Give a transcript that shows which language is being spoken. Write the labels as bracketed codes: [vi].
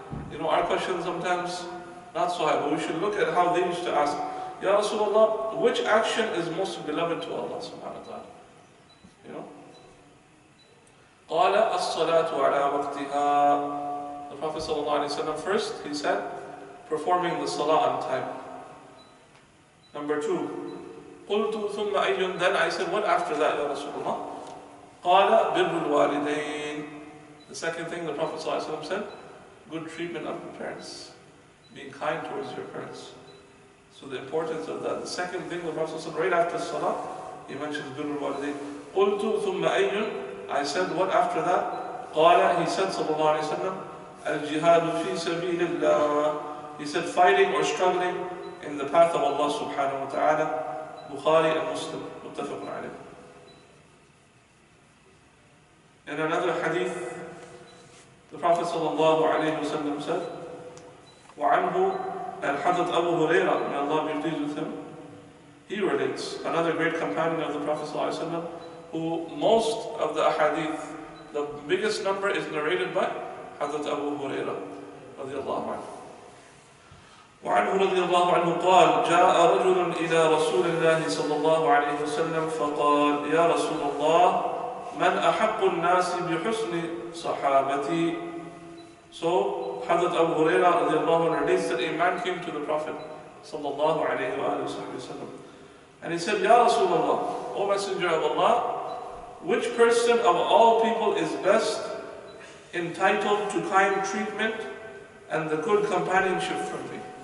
[en] You know, our questions sometimes not so high, but we should look at how they used to ask, Ya Rasulullah, which action is most beloved to Allah subhanahu wa ta'ala? You know? [ar] قال الصلاة على وقتها. [en] The Prophet sallallahu alaihi wasallam first, he said, performing the salah on time. Number 2, [ar] قلت ثم أي. [en] Then I said, what after that, Ya Rasulullah? [ar] قال بر الوالدين. [en] The second thing the Prophet sallallahu alaihi wasallam said, good treatment of your parents, being kind towards your parents. So the importance of that. The second thing the Prophet said right after salah, he mentions [ar] بر الوالدين. قلت ثم أي. [en] I said, what after that? [ar] قال, [en] he said [ar] sallallahu alaihi wasallam, الجهاد في سبيل الله. [en] He said, fighting or struggling in the path of Allah subhanahu wa ta'ala. Bukhari and Muslim, muttafaqun alayh. In another hadith, the Prophet sallallahu alayhi wa sallam said, [ar] وعنه, [en] and Hazrat Abu Hurairah, may Allah be pleased with him, he relates, another great companion of the Prophet sallallahu alayhi wa sallam, who most of the ahadith, the biggest number is narrated by Hazrat Abu Hurairah radiallahu anhu. [ar] وعنه رضي الله عنه قال جاء رجل إلى رسول الله صلى الله عليه وسلم فقال يا رسول الله من أحق الناس بحسن صحابتي. [en] So Hazrat Abu Hurairah [ar] رضي الله عنه [en] relates that a man came to the Prophet [ar] صلى الله عليه وآله وسلم [en] and he said, Ya Rasulullah, O Messenger of Allah, which person of all people is best entitled to kind treatment and the good companionship from me?